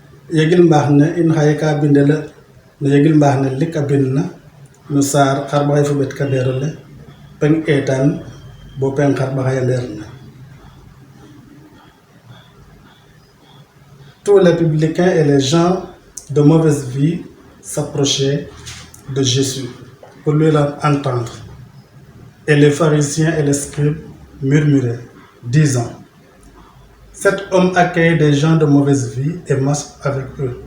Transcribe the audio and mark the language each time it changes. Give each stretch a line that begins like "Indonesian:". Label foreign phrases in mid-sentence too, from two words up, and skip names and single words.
Serer: yegil mbaax ne in xaye ka bindele no yegil mbaax ne lik a bind na no saar xarɓaxay fo ɓet kaɓeerole peng eetaan bo peng xarɓaxay a ndeer na.
French: Tous les publicains et les gens de mauvaise vie s'approchaient de Jésus pour lui entendre. Et les pharisiens et les scribes murmuraient, disant: cet homme accueille des gens de mauvaise vie et marche avec eux.